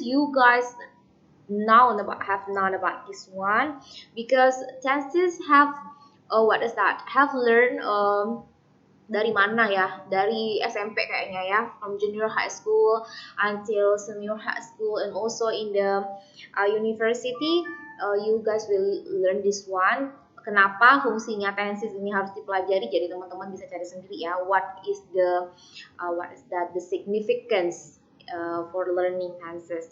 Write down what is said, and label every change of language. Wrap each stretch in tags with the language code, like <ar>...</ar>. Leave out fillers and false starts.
<en>You guys have known about this one because tenses have have learned</en> <id>dari mana ya? Dari SMP kayaknya ya,</id> <en>from junior high school until senior high school, and also in the university. You guys will learn this one.</en> <id>Kenapa fungsinya tenses ini harus dipelajari? Jadi teman-teman bisa cari sendiri ya.</id> <en>What is the significance for learning tenses?</en>